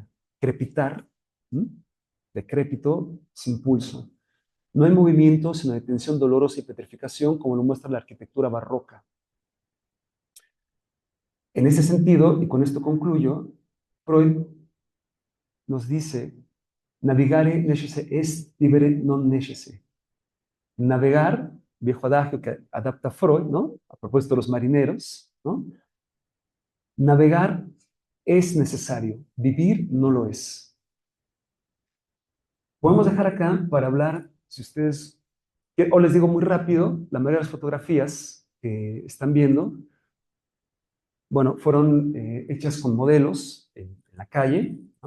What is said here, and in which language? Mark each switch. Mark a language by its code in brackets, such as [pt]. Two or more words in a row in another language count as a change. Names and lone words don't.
[es] Crepitar, ¿m? Decrépito, sin pulso. No hay movimiento, sino de tensión dolorosa y petrificación, como lo muestra la arquitectura barroca. En ese sentido, y con esto concluyo, Freud nos dice, [la] navigare necesse est, vivere non necesse. [es] Navegar, viejo adagio que adapta Freud, ¿no? A propósito de los marineros, ¿no? Navegar es necesario, vivir no lo es. Podemos dejar acá para hablar, si ustedes, o les digo muy rápido, la mayoría de las fotografías que están viendo, bueno, fueron hechas con modelos en la calle, ¿no?